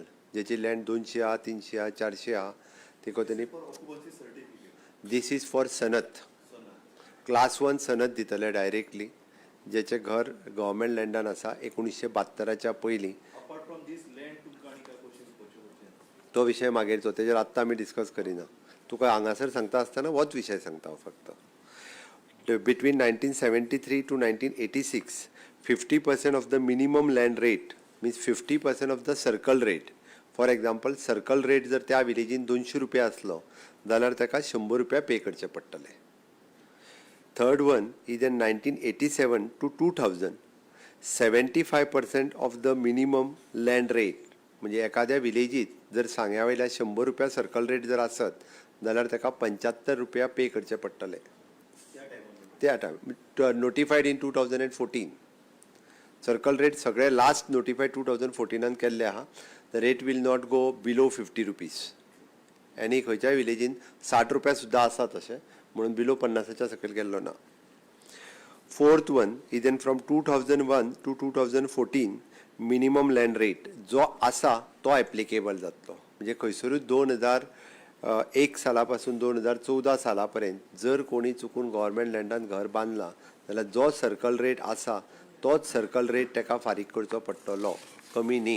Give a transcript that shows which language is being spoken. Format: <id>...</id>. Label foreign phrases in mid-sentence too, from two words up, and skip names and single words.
<kok>जेची लँड 200 आहा 300 आहा 400 आहा तिका त्यांनी</kok> <en>this is for</en> <kok>सनत क्लास 1 सनत दितले डायरेक्टली जेचे घर गव्हर्मेंट लँडान आसा 1972च्या पयलीं. तो विशय मागीरचो तेजेर आत्तां आमी डिस्कस करिना. तुका हांगासर सांगता आसतना होच विशय सांगता हांव फक्त.</kok> <en>Between 1973 to 1986, 50% of the minimum land rate means 50% of the circle rate.</en> <kok>For example,</kok> <en>circle rate</en> <kok>जर त्या विलेजीन 200 रुपया असलो जाल्यार ताका 100 रुपया पे करचे पडटले.</kok> <en>Third one is in 1987 to 2000, 75% of the minimum land rate</en> <kok>म्हणजे एखाद्या विलेजीत जर सांग्या वयल्या 100 रुपया</kok> <en>circle rate</en> <kok>जर आसत जाल्यार ताका 75 रुपया पे करचे पडटले. त्या टायम</kok> <en>notified in 2014.</en> <kok>सर्कल रेट सगळे</kok> <en>last notified</en> <kok>2014 केल्ले आहा.</kok> <en>the rate will not go below 50 rupees.</en> <kok>आनी खंयच्याय विलेजीन 60 रुपया सुद्दां आसा तशें म्हणून बिलो 50च्या सकयल गेल्लो ना.</kok> <en>Fourth one is an from 2001 to 2014 minimum land rate</en> <kok>जो आसा तो एप्लिकेबल जातलो. म्हणजे खंयसरूच 2001 साला पासून 2014 साला पर्यंत जर कोणी चुकून गव्हर्मेंट लँडान घर बांदला जाल्यार जो</kok> <en>circle rate</en> <kok>आसा तोच</kok> <en>circle rate</en> <kok>ताका फारीक करचो पडटलो, कमी न्ही.</kok>